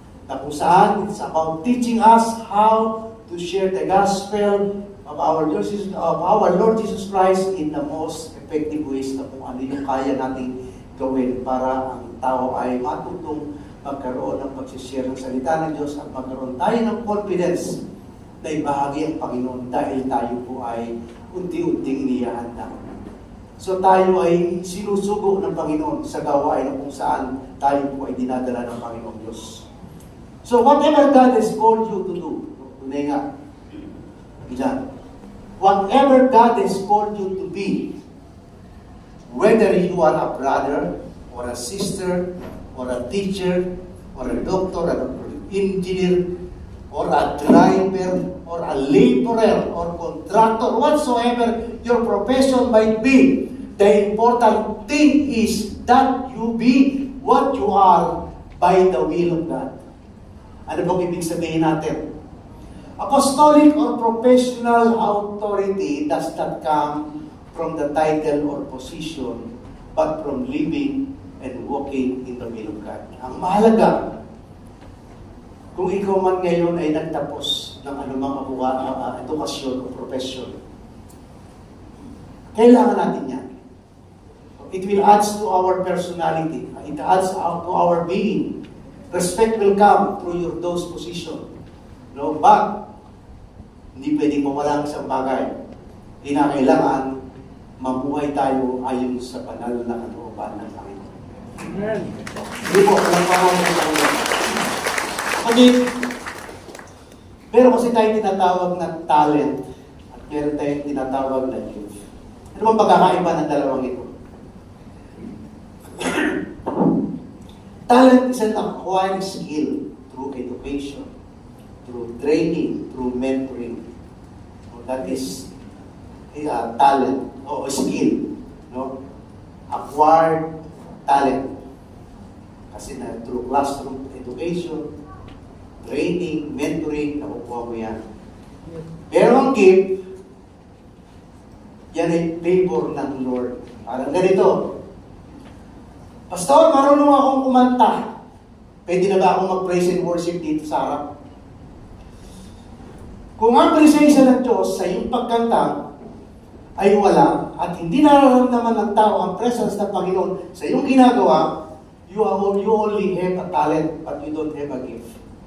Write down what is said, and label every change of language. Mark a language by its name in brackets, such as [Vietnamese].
[Filipino] Na kung saan, [English] it's about teaching us how to share the gospel of our Lord Jesus Christ in the most effective ways [Filipino] na kung ano yung kaya nating gawin para ang tao ay matutong magkaroon ng pag-share ng salita ng Diyos at magkaroon tayo ng confidence na ibahagi ang Panginoon dahil tayo po ay unti-unting inihahanda. So tayo ay sinusugo ng Panginoon sa gawain kung saan tayo po ay dinadala ng Panginoong Diyos. [English] So whatever God has called you to do, [Filipino] tunay nga, ilan, [English] whatever God has called you to be, whether you are a brother, or a sister, or a teacher, or a doctor, or an engineer, or a driver, or a laborer, or contractor, whatsoever your profession might be, the important thing is that you be what you are by the will of God. [Filipino] Ano bang ibig sabihin natin? [English] Apostolic or professional authority does not come from the title or position, but from living and walking in the will of God. [Filipino] Ang mahalaga, kung ikaw man ngayon ay nagtapos ng anumang edukasyon o profession, kailangan natin yan. [English] It will add to our personality. It adds to our being. Respect will come through those positions. No? [Filipino] But, hindi pwedeng mawala ang isang bagay. Kinakailangan mamuhay tayo ayon sa banal na kalooban ng Panginoon. Hindi po, walang pangalan ng Panginoon. Kasi, meron kasi tayong tinatawag na talent at meron tayong tinatawag na gift. Ano bang pagkakaiba ng dalawang ito? [English] Talent is an acquired skill through education, through training, through mentoring. So that is talent o skill. No? Acquired talent. [Filipino] Kasi na [English] through classroom education, training, mentoring, [Filipino] nakukuha mo yan. Pero ang gift, yan ay favor ng Lord. Parang ganito. Pastor, marunong akong kumanta. Pwede na ba akong mag-praise and worship dito sa harap? Kung ang presensya ng Diyos sa iyong pagkanta ay wala at hindi nararamdaman ng tao ang presence ng Panginoon sa iyong ginagawa, [English] you only have a talent but you don't have a gift.